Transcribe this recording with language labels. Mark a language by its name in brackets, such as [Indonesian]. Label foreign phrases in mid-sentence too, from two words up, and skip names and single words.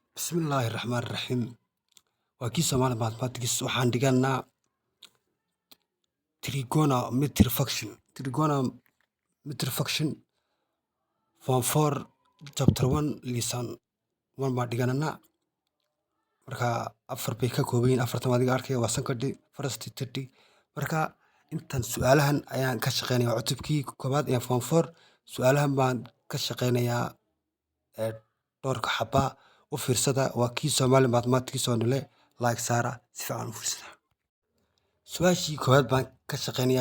[Arabic] بسم الله الرحمن الرحيم. [Somali] Waa kii Soomaali mathematics waxaan dhiganaa [English] trigonometry function form 4 chapter 1 lesson 1 [Somali] baan dhiganaa. Marka afar bay ka kooban yihiin, afartan adiga arkaya waa [English] second first third. [Somali] Marka intan su'aalahan ayaan ka shaqeynayaa cutubkii koobaad ee form 4. Su'aalahan baan ka shaqeynayaa dhowrka xaba u fiirsada. Waa kii Soomaali mathematics oo nile like saara si fiican u fiirsada. Su'aashii koobaad baan ka shaqeynayaa.